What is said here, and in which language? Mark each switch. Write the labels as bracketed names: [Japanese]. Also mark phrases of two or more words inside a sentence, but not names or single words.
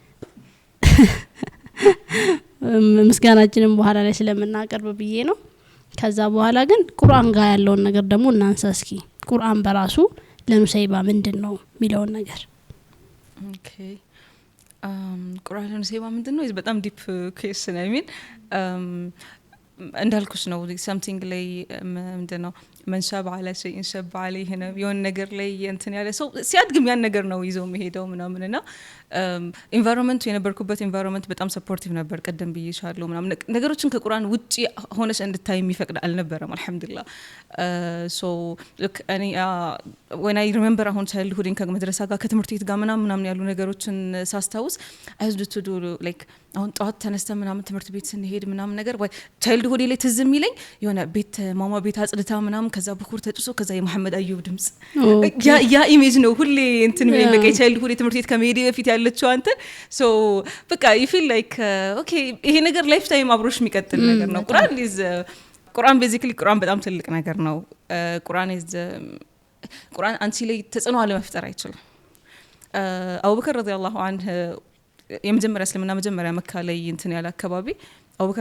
[Amharic] ምስጋናችንን በኋላ ላይ ስለምናቀርብ ብዬ ነው። ከዛ በኋላ ግን ቁርአን ጋር ያለውን ነገር ደግሞ እናንሳ እስኪ። ቁርአን በራሱ ለኑሰይባ ምንድነው የሚለውን ነገር። ኦኬ ቁርአን ለኑሰይባ ምንድነው? ይሄ በጣም [English] deep question I mean [Amharic] እንዳልኩሽ ነው something ላይ ምንድነው [Arabic] من شب على شيء شب عليه [Amharic] ነው የሆነ ነገር ላይ እንትን ያለ ሰው ሲያድግም ያን ነገር ነው ይዘው መሄደው ምናምንና ኢንቫይሮንመንቱ የነበርኩበት ኢንቫይሮንመንት በጣም ሰፖርቲቭ ነበር። ቀደም ብዬሻለሁ ምናምን ነገሮችን ከቁርአን ውጪ ሆነሽ እንድታይ የሚፈቅድ አልነበረም አልহামዱሊላህ። [English] so look [Amharic] እኔ [English] when I remember [Amharic] አሁን childhood ከመድረሳ ጋር ከትምህርት ቤት ጋር ምናምን ያሉ ነገሮችን ሳስታውስ [English] I used to do like [Amharic] አሁን ጧት ተነስተ ምናምን ትምህርት ቤት ስንሄድ ምናምን ነገር ወይ childhood ላይ ትዝ የሚለኝ የሆነ ቤት ማማ ቤት አጽድታ ምናምን ከዛ በኩር ተጭሶ ከዛ የመሐመድ አዩብ ድምጽ ያ ኢሜጅ ነው ሁሌ እንትን በቃ childhood ትምህርት ቤት ከመሄድ በፊት ያለችው አንተ ሶ በቃ [English] you feel like okay [Amharic] ይሄ ነገር [English] life time [Amharic] አብሮሽ የሚቀጥል ነገር ነው። ቁርአን ቤዚክሊ ቁርአን በጣም ትልቅ ነገር ነው። ቁርአን አንቺ ላይ ተጽዕኖ አለመፍጠር አይችልም። አቡበከር [Arabic] رضي الله عنه [Amharic] የመጀመሪያ እስልምና መጀመሪያ መካ ላይ እንትን ያለ አካባቢ አቡበከር